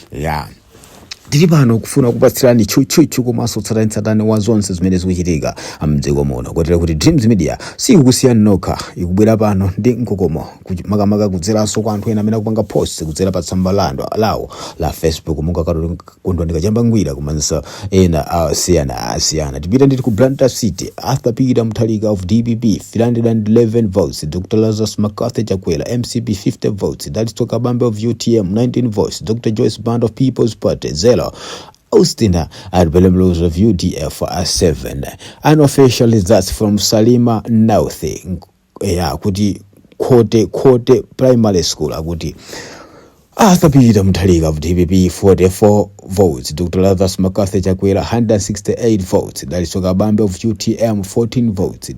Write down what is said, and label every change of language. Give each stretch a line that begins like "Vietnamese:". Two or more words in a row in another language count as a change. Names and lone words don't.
Nyanja: Tili pano kufuna kupatsirani chuchu komanso tsatani wa zonse zimene zikuchitika mdziko muno kotero kuti Dreams Media sikusiyana nokha ikubwera pano ndi mkokomo makamaka kudzeranso kwa anthu ena amene akupanga post kudzera pa tsamba lawo la Facebook monga kundondeka chambangwira komanso ena asiyana. Tipita nditi ku Blantyre City. Arthur Peter Muthalika of DPP 311 votes.
English: Dr. Lazarus McCarthy Chakwera MCP 50 votes. Daliso Kabambe of UTM 19 votes. Dr. Joyce Band of People's Party 0. Austin Mluzi of UDF 7. Unofficial results from Salima North kuti Kote Primary School akuti Arthur Peter Muthalika of DPP 44 votes. Dr. Lazarus McCarthy Chakwera 168 votes. Daliso Kabambe of UTM 14 votes.